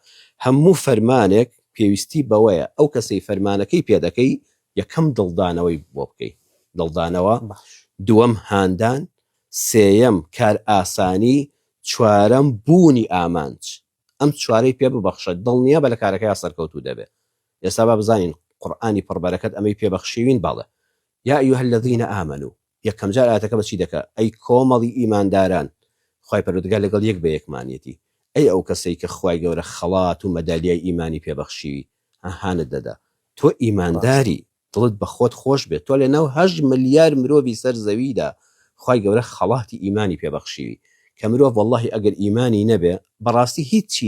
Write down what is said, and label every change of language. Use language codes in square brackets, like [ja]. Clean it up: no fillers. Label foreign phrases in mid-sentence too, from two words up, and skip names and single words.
[ckb] هەموو فەرمانێک پێویستی بەوەیە ئەو کەسەی فەرمانەکەی پێدەکەی یەکەم دڵدانەوەی بۆ بکەی، دڵدانەوە، دووەم هاندان، سێیەم کار ئاسانی، چوارەم بوونی ئامانج. ئەم چوارەی پێ ببەخشە، دڵنیە بە لە کارەکەی سەرکەوتوو دەبێت. ئێستا با بزانین قورئانی پڕبەرەکەت ئەمەی پێبەخشیوین باڵێ [ar] یا أيها الذين آمنوا. [ckb] یەکەم جار ئاەتەکە بەچی دەکە؟ ئەی کۆمەڵی ئیمانداران. خوای پەروەردگار لەگەڵ یەک بە یەکمانیەتی. ئەی ئەو کەسەی کە خوای گەورە خەڵات و مەدالیای ئیمانی پێبەخشیوی هانت دەدا تۆ ئیمانداری دڵت بە خۆت خۆش بێت تۆ لە ناو 8 ملیار مرۆڤی سەر زەویدا خوای گەورە خەڵاتی ئیمانی پێبەخشیوی کە مرۆڤ وەڵڵاهی ئەگەر ئیمانی نەبێ بەڕاستی هیچی